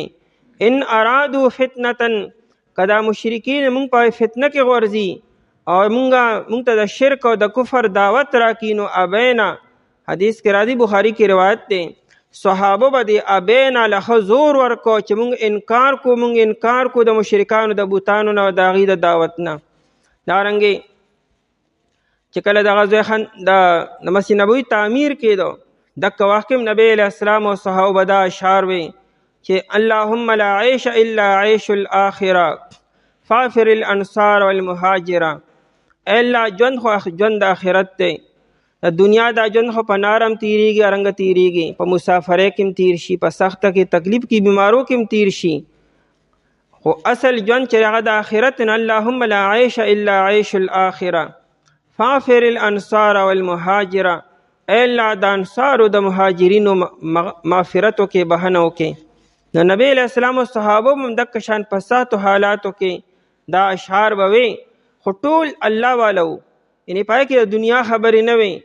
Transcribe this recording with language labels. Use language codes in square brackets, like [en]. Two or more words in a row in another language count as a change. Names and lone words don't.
[ar] ان ارادوا فتنة، [ps] کدا مشرکین مونږ په فتنه کې غورځي او مونږ ته د شرک او د کفر دعوت راکړي، نو ابینا، حدیث کې راځي، بخاری کې روایت دی، صحابه به د ابینا لخه زور ورکو چې مونږ انکار کو د مشرکانو د بوتانو نه او د هغوی د دعوت نه. دارنګې چې کله د غزوه د مسجد نبوي تعمیر کېدو، دغه وخت کې نبی [ar] علیہ السلام [ps] او صحابه به دا اشعار وی چې [ar] اللهم لا عیش الا عیش الاخره فاغفر الانصار والمهاجره. [ps] الله ژوند خو ژوند د آخرت دی، د دنیا دا ژوند خو په نارم تیریږي، رنګ تیریږي، په مسافرۍ کې هم تیر شي، په سخته کې تکلیف کې بیمارو کې هم تیر شي، خو اصل ژوند چې هغه د آخرت نه. [ar] اللهم لا عیش الا عیش الاخره فاغفر الانصار والمهاجره، [ps] ای الله د انصارو د مهاجرینو مغفرت وکړې، بهنه وکړې. نو نبی [ar] علیہ السلام [ps] او صحابه هم دغه شان په سختو حالاتو کې دا اشعار به وی، خو ټول الله والا وو، یعنې پای کې د دنیا خبرې نه وي.